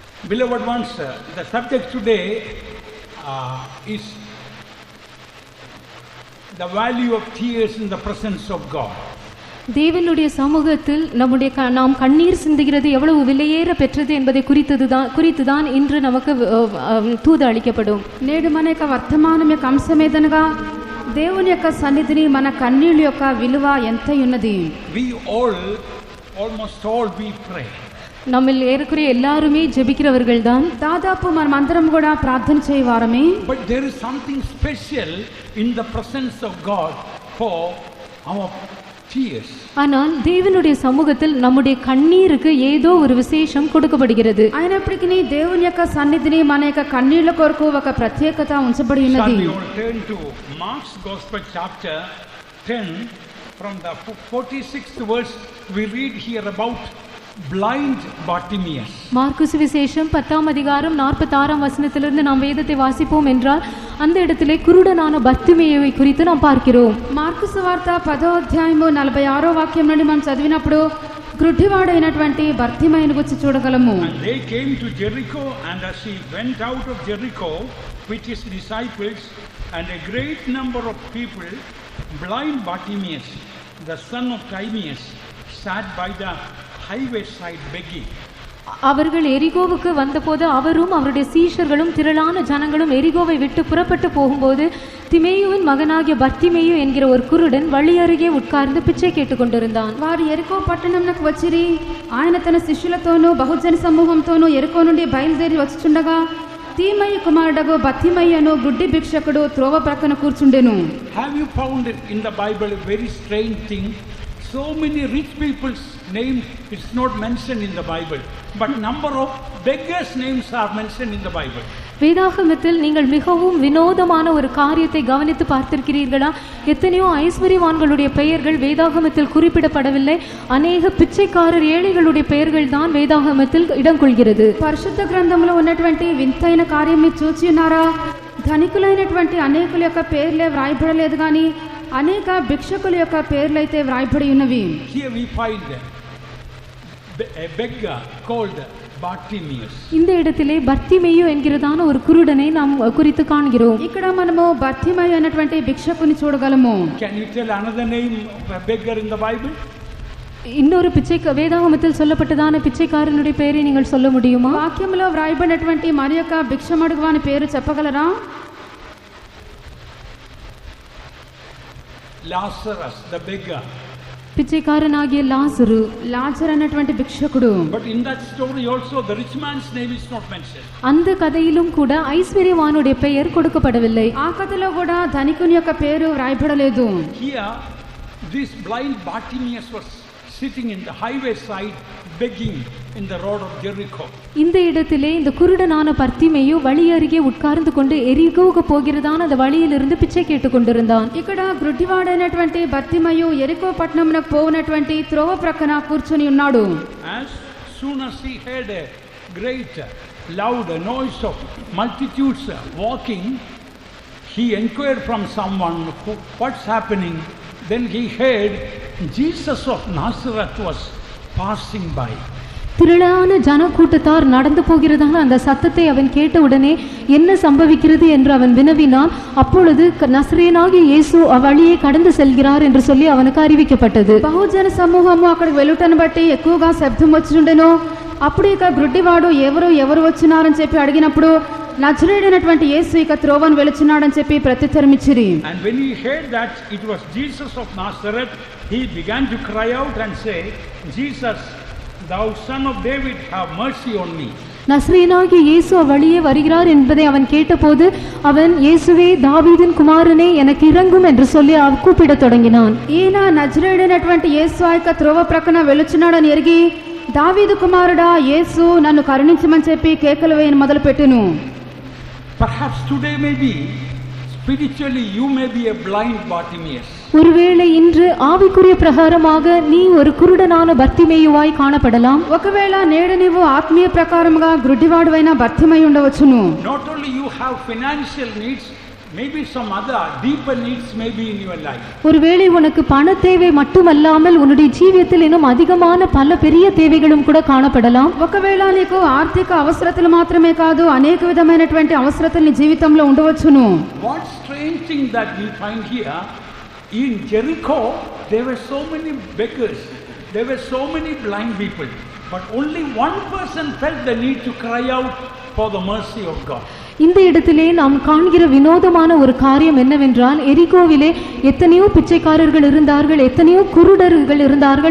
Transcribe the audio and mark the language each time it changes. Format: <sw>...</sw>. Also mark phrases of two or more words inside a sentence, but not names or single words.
<en>Beloved ones, the subject today is the value of tears in the presence of God.</en> <ta>தேவனுடைய சமூகத்தில் நாம் கண்ணீர் சிந்துகிறது எவ்வளவு விலையேற பெற்றது என்பதை குறித்துதான் இன்று நமக்கு தூது అளிக்கப்படும்.</ta> <te>నేడు మన యొక్క వర్తమానం యొక్క అంశం ఏదనగా దేవుని యొక్క సన్నిధిని మన కన్నీళ్ళ యొక్క విలువ ఎంత ఉన్నది.</te> <en>We almost all we pray.</en> <ta>நம்மில் ஏறக்குறைய எல்லாருமே ஜெபிக்கிறவர்கள் தான்.</ta> <te>దాదాపు మనమందరం కూడా ప్రార్థన చేయవారమే.</te> <en>But there is something special in the presence of God for our tears.</en> <ta>ஆனால் தேவனுடைய சமூகத்தில் நம்முடைய கண்ணீருக்கு ஏதோ ஒரு விசேஷம் கொடுக்கப்படுகிறது.</ta> <te>అయినప్పటికీ దేవుని యొక్క సన్నిధిని మన యొక్క కన్నీళ్ళ కొరకు ఒక ప్రత్యేకత ఉంచబడి ఉన్నది.</te> <en>We will turn to Mark's Gospel chapter 10 from the 46th verse. We read here about blind Bartimaeus.</en> <ta>மார்க்கு சுவிசேஷம் 10ஆம் அதிகாரம் 46ஆம் வசனத்திலிருந்து நாம் வேதத்தை வாசிப்போம் என்றால் அந்த இடத்திலே குருடனான பர்த்திமேயுவை குறித்து நாம் பார்க்கிறோம்.</ta> <te>మార్కు సువార్త 10వ అధ్యాయము 46వ వాక్యం నుండి మనం చదివినప్పుడు గ్రుడ్డివాడైనటువంటి బర్తిమేయుని గురించి చూడగలము.</te> <en>They came to Jericho, and as he went out of Jericho with his disciples and a great number of people, blind Bartimaeus, the son of Timaeus, sat by the highway side begging.</en> <ta>அவர்கள் எரிகோவுக்கு வந்தபோது அவரும் அவருடைய சீஷர்களும் திரளான ஜனங்களும் எரிகோவை விட்டு புறப்பட்டு போகும்போது திமேயுவின் மகனாகிய பர்த்திமேயு என்கிற ஒரு குருடன் வழி அருகே உட்கார்ந்து பிச்சை கேட்டுக் கொண்டிருந்தான்.</ta> <te>వారు ఎరికో పట్టణంకు వచ్చిరి. ఆయన తన శిష్యులతోనూ బహుజన సమూహంతోనూ ఎరికో నుండి బయలుదేరి వచ్చుచుండగా తీమయ్య కుమారుడగు బర్తిమేయును గుడ్డి భిక్షకుడు త్రోవ ప్రక్కన కూర్చుండెను.</te> <en>Have you found in the Bible a very strange thing? So many rich people's names it's not mentioned in the Bible, but number of beggars names are mentioned in the Bible.</en> <ta>வேதாகமத்தில் நீங்கள் மிகவும் வினோதமான ஒரு காரியத்தை கவனித்து பார்த்திருக்கிறீர்களா? எத்தனையோ ஐஸ்வர்யவான்களுடைய பெயர்கள் வேதாகமத்தில் குறிப்பிடப்படவில்லை. அநேக பிச்சைக்காரர் ஏழைகளுடைய பெயர்கள் தான் வேதாகமத்தில் இடம் கொள்கிறது.</ta> <te>పరిశుద్ధ గ్రంథంలో ఉన్నటువంటి వింతైన కార్యం చూచి ఉన్నారా? ధనికులైనటువంటి అనేకుల యొక్క పేర్లే వ్రాయబడలేదు కానీ అనేక భిక్షకుల యొక్క పేర్లైతే వ్రాయబడి ఉన్నవి.</te> <en>Here we find a beggar called Bartimaeus.</en> <ta>இந்த இடத்திலே பர்த்திமேயு என்கிறதான ஒரு குருடனை நாம் குறித்து காண்கிறோம்.</ta> <te>ఇక్కడ మనము బర్తిమేయు అనేటువంటి భిక్షకుని చూడగలము.</te> <en>Can you tell another name of a beggar in the Bible?</en> <ta>இன்னொரு வேதாகமத்தில் சொல்லப்பட்டதான பிச்சைக்காரனுடைய பெயரை நீங்கள் சொல்ல முடியுமா?</ta> <te>వాక్యంలో వ్రాయబడినటువంటి మరి యొక్క భిక్షమడుగువాని పేరు చెప్పగలరా?</te> <en>Lazarus, the beggar.</en> <ta>பிச்சைக்காரனாகிய லாசரு</ta> <te>అనేటువంటి భిక్షకుడు.</te> <en>But in that story also the rich man's name is not mentioned.</en> <ta>அந்த கதையிலும் கூட ஐஸ்வர்யவானுடைய பெயர் கொடுக்கப்படவில்லை.</ta> <te>ఆ కథలో కూడా ధనికుని యొక్క పేరు వ్రాయబడలేదు.</te> <en>Here this blind Bartimaeus was sitting in the highway side begging in the road of Jericho.</en> <ta>இந்த இடத்திலே இந்த குருடனான பர்த்திமேயு வழி அருகே உட்கார்ந்து கொண்டு எரிகோவுக்கு போகிறதான அந்த வழியிலிருந்து பிச்சை கேட்டுக் கொண்டிருந்தான்.</ta> <te>ఇక్కడ గ్రుడ్డివాడైనటువంటి బర్తిమేయు ఎరికో పట్టణమునకు పోవునటువంటి త్రోవ ప్రక్కన కూర్చొని ఉన్నాడు.</te> <en>As soon as he heard a great loud noise of multitudes walking, he inquired from someone what's happening. Then he heard Jesus of Nazareth was passing by.</en> <ta>திரளான ஜனக்கூட்டத்தார் நடந்து போகிறதான அந்த சத்தத்தை அவன் கேட்டவுடனே என்ன சம்பவிக்கிறது என்று அவன் வினவினான். அப்பொழுது நசரேயனாகிய இயேசு அவ்வழியே கடந்து செல்கிறார் என்று சொல்லி அவனுக்கு அறிவிக்கப்பட்டது.</ta> <te>బహుజన సమూహము అక్కడికి వెళ్ళుటను బట్టి ఎక్కువగా శబ్దం వచ్చుండెను. అప్పుడు ఇక గ్రుడ్డివాడు ఎవరు వచ్చినారని చెప్పి అడిగినప్పుడు నజరేయుడైనటువంటి యేసు ఇక త్రోవను వెలుచున్నాడని చెప్పి ప్రత్యుత్తరం ఇచ్చిరి.</te> <en>And when he heard that it was Jesus of Nazareth, he began to cry out and say, Jesus, thou son of David, have mercy on me.</en> <ta>நசரேயனாகிய இயேசு அவ்வழியே வருகிறார் என்பதை அவன் கேட்டபோது அவன் இயேசுவே தாவீதின் குமாரனே எனக்கு இரங்கும் என்று சொல்லி கூப்பிடத் தொடங்கினான்.</ta> <te>ఈయన నజరేయుడైనటువంటి యేసు ఆ యొక్క త్రోవ ప్రక్కన వెలుచున్నాడని ఎరిగి దావీదు కుమారుడా యేసు నన్ను కరుణించమని చెప్పి కేకలు వేయను మొదలుపెట్టెను.</te> <en>Perhaps today maybe spiritually you may be a blind Bartimaeus.</en> <ta>ஒருவேளை இன்று ஆவிக்குரிய பிரகாரமாக நீ ஒரு குருடனான பர்த்திமேயுவாய் காணப்படலாம்.</ta> <te>ఒకవేళ నేడు నీవు ఆత్మీయ ప్రకారముగా గ్రుడ్డివాడువైన బర్తిమేయు ఉండవచ్చును.</te> <en>Not only you have financial needs, Maybe some other deeper needs may be in your life.</en> <ta>ஒருவேளை உனக்கு பண தேவை மட்டுமல்லாமல் உன்னுடைய ஜீவியத்தில் இன்னும் அதிகமான பல பெரிய தேவைகளும் கூட காணப்படலாம்.</ta> <te>ఒకవేళ నీకు ఆర్థిక అవసరతలు మాత్రమే కాదు అనేక విధమైనటువంటి అవసరతలు నీ జీవితంలో ఉండవచ్చును.</te> <en>What strange thing that we find here in Jericho, there were so many beggars, there were so many blind people, but only one person felt the need to cry out for the mercy of God.</en> <ta>இந்த இடத்திலே நாம் காண்கிற வினோதமான ஒரு காரியம் என்னவென்றால், எரிகோவிலே எத்தனையோ பிச்சைக்காரர்கள் இருந்தார்கள், எத்தனையோ குருடர்கள் இருந்தார்கள்.</ta>